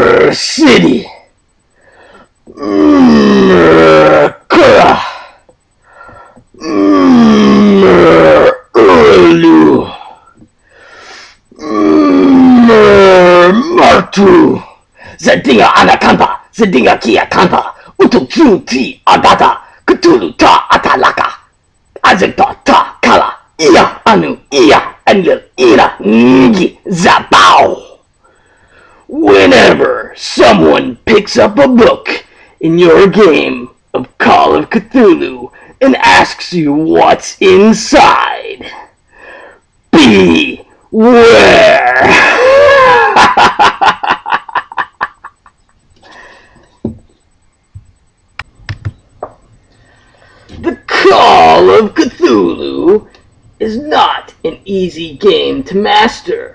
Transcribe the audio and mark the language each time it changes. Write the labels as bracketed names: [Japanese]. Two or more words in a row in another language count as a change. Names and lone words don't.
[English] City. Martu. Zadinga Anakanta. Zadinga Kia Kanta. Utu Ti Adata. Cthulhu Ta Atalaka. Azeta Ta Kala. Ia Anu Ia Angel Ira Ngi Zapao. Whenever someone picks up a book in your game of Call of Cthulhu and asks you what's inside, beware! The Call of Cthulhu is not an easy game to master.